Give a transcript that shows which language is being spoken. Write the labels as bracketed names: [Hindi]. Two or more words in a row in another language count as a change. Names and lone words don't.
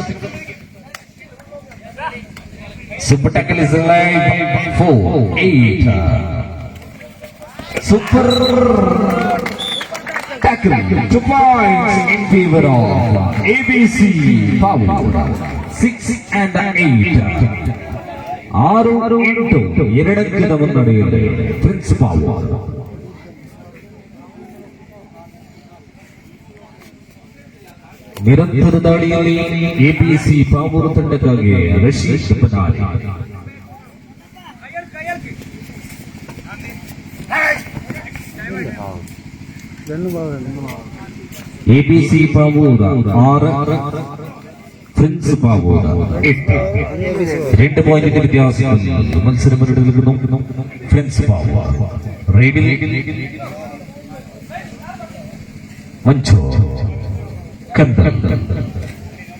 [English] Super tackle is alive. 4-8. Super tackle. 2 points in favor of ABC Power. 6 and 8. [Kannada] 6-8 ಎರಡಕ್ಕಿಂತ ಮುನ್ನಡೆಯಲ್ಲಿ ಪ್ರಿನ್ಸ್ ಪವರ್. ನಿರಂತರ ದಾಳಿಯಲ್ಲಿ ಎಬಿಸಿ ಪಾವೂರು ತಂಡಕ್ಕಾಗಿ ರಶೀದ್ ಬನಾಲ್. ಎಬಿಸಿ ಪಾವೂರು 6, [Malayalam] ഫ്രണ്ട്സ് പാവൂർ 8. 2 പോയിന്റിന്റെ വ്യത്യാസത്തിൽ മത്സരം മുന്നോട്ട് ഫ്രണ്ട്സ് പാവൂർ. റൈഡിൽ മഞ്ചോ കന്ദർ